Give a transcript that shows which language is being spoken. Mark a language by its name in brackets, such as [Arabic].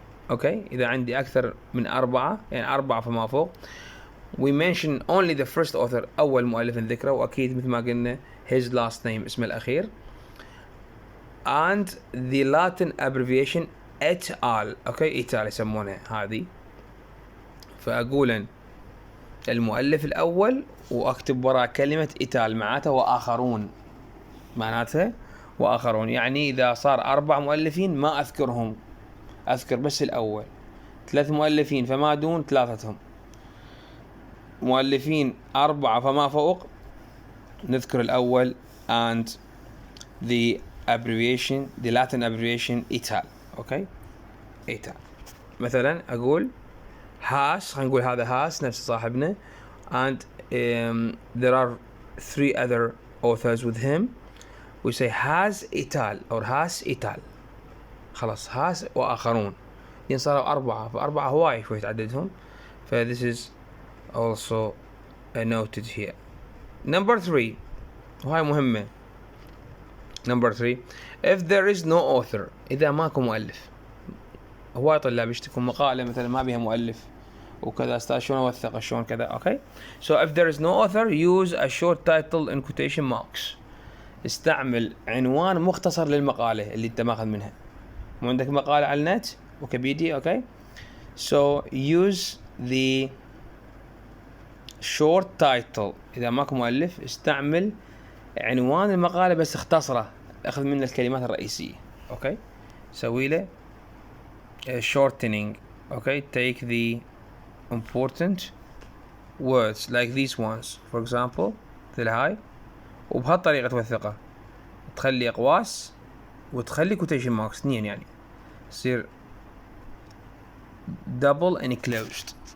[English] Okay, [Arabic] إذا عندي أكثر من 4 يعني 4 فما فوق, [English] we mention only the first author, [Arabic] أول مؤلف نذكره, وأكيد مثل ما قلنا [English] his last name [Arabic] اسمه الأخير, [English] and the Latin abbreviation et al. [Arabic] Okay, ital يسمونها هذه. فأقول المؤلف الأول وأكتب وراء كلمة ital معناتها وآخرون, معناتها وآخرون. يعني إذا صار 4 مؤلفين ما أذكرهم, أذكر بس الأول. 3 مؤلفين فما دون 3. مؤلفين 4 فما فوق نذكر الأول [English] and the abbreviation, the Latin abbreviation ital. Okay, ital. [Arabic] مثلا أقول has, خلينا نقول هذا has نفس صاحبنا, [English] and there are 3 other authors with him. We say has ital or has ital. [Arabic] خلاص has وآخرون, يعني صاروا 4, ف4 هواي شوي تعددهم. [English] ف this is also noted here. Number 3, [Arabic] وهاي مهمة. [English] Number 3, if there is no author, [Arabic] إذا ماكو مؤلف. هواي طلاب يشتكون مقالة مثلا ما بيها مؤلف وكذا, استاذ شلون اوثق شلون كذا. [English] Okay, so if there is no author, use a short title in quotation marks. [Arabic] استعمل عنوان مختصر للمقالة اللي انت ماخذ منها. مو عندك مقالة على النت ويكيبيديا. [English] Okay, so use the short title. [Arabic] إذا ماكو مؤلف استعمل عنوان المقالة بس اختصره, أخذ منه الكلمات الرئيسية. Okay, سوي له [English] shortening. Okay, take the important words like these ones, for example, [Arabic] مثل هاي, وبهالطريقة توثقه, تخلي أقواس وتخلي [English] quotation marks 2, [Arabic] يعني يصير [English] double enclosed.